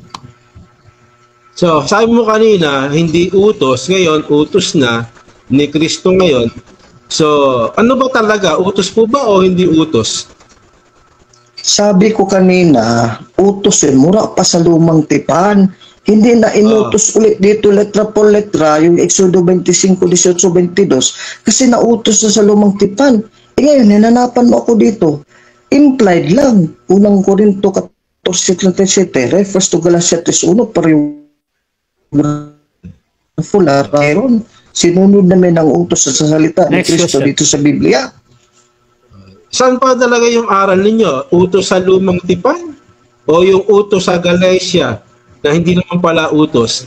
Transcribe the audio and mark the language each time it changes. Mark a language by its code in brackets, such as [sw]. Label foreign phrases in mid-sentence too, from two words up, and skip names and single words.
[tl] So, sabi mo kanina, hindi utos, ngayon utos na ni Kristo ngayon. So, ano ba talaga? Utos po ba o hindi utos? Sabi ko kanina, utos mura pa sa lumang tipan. Hindi na inutos ulit dito [es] letra por letra [tl] yung Exodo 25:18-22 kasi nautos na sa lumang tipan. Ngayon, hinanapan mo ako dito. Implied lang. 1 Corinto 14:37 [en] refers to [tl] Galatia 3:1 pareho fular mayroon. Sinunod namin ang utos sa salita ni Kristo dito sa Biblia. Saan pa talaga yung aral ninyo? Utos sa lumang tipan? O yung utos sa Galatia na hindi naman pala utos?